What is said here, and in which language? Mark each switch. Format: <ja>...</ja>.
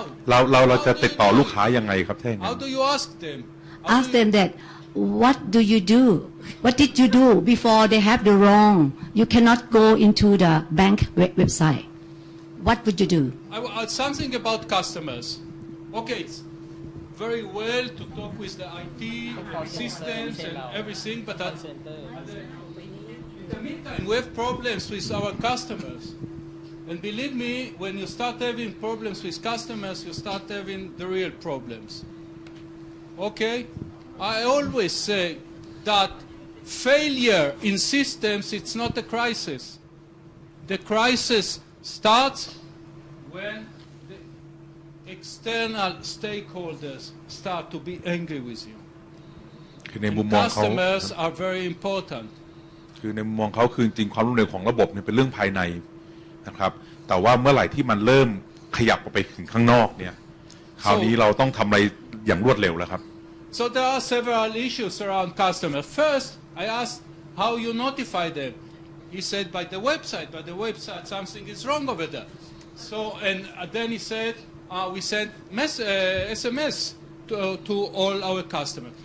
<th>เราจะติดต่อลูกค้ายังไงครับแท่ง</th> <en>How do you ask them? Ask them that what do you do? What did you do before they have the wrong? You cannot go into the bank website. What would you do? Something about customers. Okay, it's very well to talk with the IT systems and everything, but in the meantime, we have problems with our customers. And believe me, when you start having problems with customers, you start having the real problems. Okay? I always say that failure in systems, it's not a crisis. The crisis starts when the external stakeholders start to be angry with you.</en> <th>คือในมุมมองเขา</th> <en>Customers are very important.</en> <th>คือในมุมมองเขาคือจริงความล้มเหลวของระบบเนี่ยเป็นเรื่องภายในนะครับแต่ว่าเมื่อไหร่ที่มันเริ่มขยับออกไปถึงข้างนอกเนี่ยคราวนี้เราต้องทำอะไรอย่างรวดเร็วแล้วครับ</th> <en>So there are several issues around customers. First, I asked how you notify them. He said by the website something is wrong over there. So and then he said we send SMS to all our customers.</en>